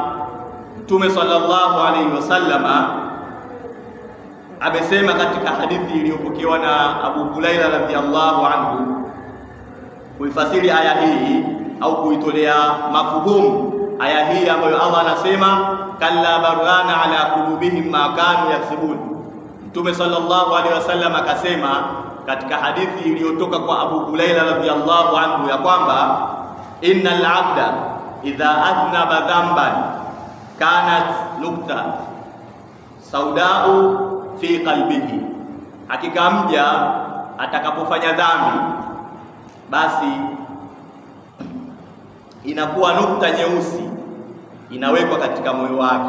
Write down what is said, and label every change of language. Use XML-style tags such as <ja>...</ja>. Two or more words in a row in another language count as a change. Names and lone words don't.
<sw>Mtume</sw> <ar>صلى الله عليه وسلم</ar> <sw>amesema katika hadithi iliyopokewa na Abu Huraira</sw> <ar>رضي الله عنه</ar> <sw>kuifasiri aya hii au kuitolea mafuhumu aya hii ambayo Allah anasema</sw> <ar>كلا بل ران على قلوبهم ما كانوا يكسبون.</ar> <sw>Mtume</sw> <ar>صلى الله عليه وسلم</ar> <sw>akasema katika hadithi iliyotoka kwa Abu Huraira</sw> <ar>رضي الله عنه</ar> <sw>ya kwamba</sw> <ar>إن العبد إذا أذنب ذنبا كانت نكتة سوداء في قلبه,</ar> <sw>hakika mja atakapofanya dhambi basi inakuwa nukta nyeusi inawekwa katika moyo wake.</sw>